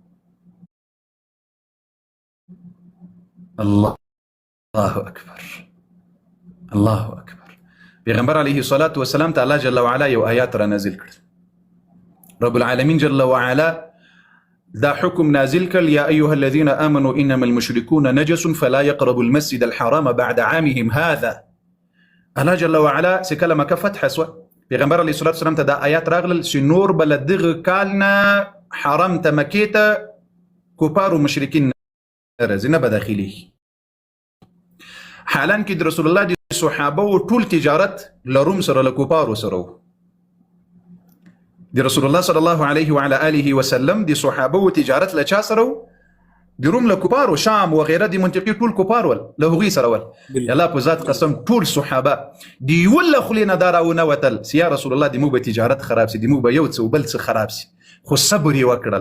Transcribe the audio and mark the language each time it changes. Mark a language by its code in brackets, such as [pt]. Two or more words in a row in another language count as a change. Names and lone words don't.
[ar] الله اکبر، الله اکبر. [ps] پیغمبر [ar] علیه الصلاة والسلام [ps] ته الله [ar] جل وعلا [ps] یو آیات را نازل کړ. [ar] رب العالمین جل وعلا [ps] دا حکم نازل کړ [ar] یا ایها الذین آمنوا انما المشركون نجس فلا يقربوا المسجد الحرام بعد عامهم هذا. الله جل وعلا [ps] چې کله مکه فتح سوه، پیغمبر [ar] علیه الصلاة والسلام [ps] ته دا آیات راغلل چې نور به له دغه کال نه حرم ته مکې ته کفار و مشرکین نه راځي، نه به داخلېږي. حالان کې د رسول الله د صحابه و ټول تجارت له روم سره له کفارو سره و. د رسول الله [ar] صلی الله علیه وعلى آله وسلم [ps] د صحابه و تجارت له چا سره و؟ د روم له کفارو، شام وغیره د منطقې ټول کفار ول، له هغوی سره ول. الله په ذات قسم ټول صحابه د یوه له خولې نه دا راونوتل چې [ar] یا رسول الله [ps] د موږ به تجارت خراب سي، د موږ به یو څه و بل څه خراب سي، خو صبر یې وکړل.